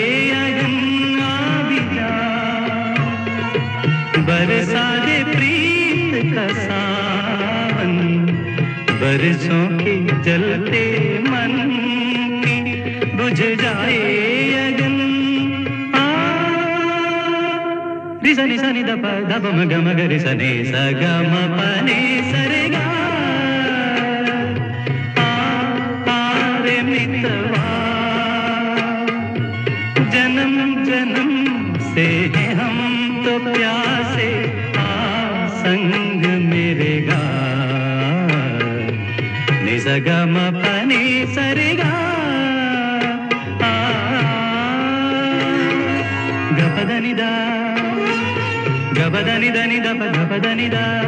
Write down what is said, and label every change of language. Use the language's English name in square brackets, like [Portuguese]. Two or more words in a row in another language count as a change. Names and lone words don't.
[Hindi] बरसा दे प्रीत का सावन बरसों के जलते मन की बुझ जाए अगन रिसा निसा नि द प द प म ग म ग रे सा नि सा ग म प नि सा रे गा रे मितवा जन्म जन्म से हम तो प्यासे संग मेरे गा निसा ग म प नि सा रे गा ग प द नि द ग प द नि द नि द प ग प द नि द